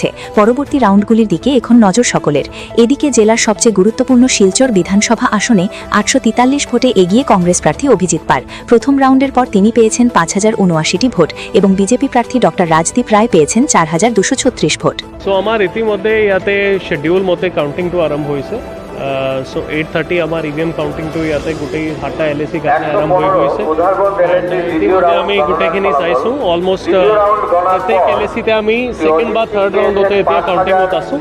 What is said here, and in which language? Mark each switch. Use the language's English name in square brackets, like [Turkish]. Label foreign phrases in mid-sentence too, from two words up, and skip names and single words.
[Bangla] পরবর্তী রাউন্ডগুলির দিকে এখন নজর সকলের। এদিকে জেলার সবচেয়ে গুরুত্বপূর্ণ শিলচর বিধানসভা আসনে ৮৪৩ ভোটে এগিয়ে কংগ্রেস প্রার্থী অভিজিৎ পাল। প্রথম রাউন্ডের পর তিনি পেয়েছেন ৫,০৭৯টি ভোট এবং বিজেপি প্রার্থী ডক্টর রাজদীপ রায় পেয়েছেন ৪,২৩৬ ভোট। [Assamese] সো আমার ইতিমধ্যে ইয়াতে শিডিউল মতে কাউন্টিংটো আৰম্ভ হৈছে। সো 8:30 আমাৰ ইভিএম কাউন্টিংটো ইয়াতে গোটেই 7টা এলএসি কাৰণে আৰম্ভ হৈ গৈছে। ইতিমধ্যে আমি গোটেইখিনি চাইছোঁ। অলমষ্ট প্ৰত্যেক এলএচিতে আমি ছেকেণ্ড বা থাৰ্ড ৰাউণ্ডতে এতিয়া কাউণ্টিঙত আছোঁ।